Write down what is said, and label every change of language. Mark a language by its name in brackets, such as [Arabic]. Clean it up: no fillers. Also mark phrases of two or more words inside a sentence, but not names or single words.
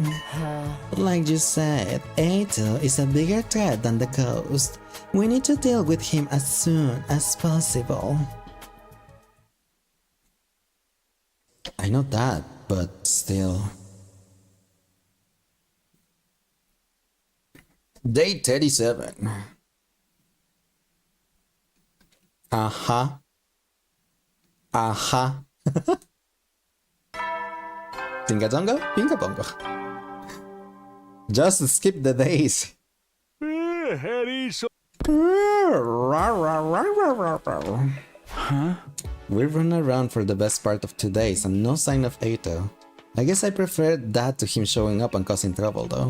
[English] Like you said, Eito is a bigger threat than the ghost. We need to deal with him as soon as possible. I know that, but still. Day 37. Aha. Aha. Tinga jongo, pinga bongo. Just skip the days. Huh? We run around for the best part of 2 days and no sign of Eito. I guess I prefer that to him showing up and causing trouble though.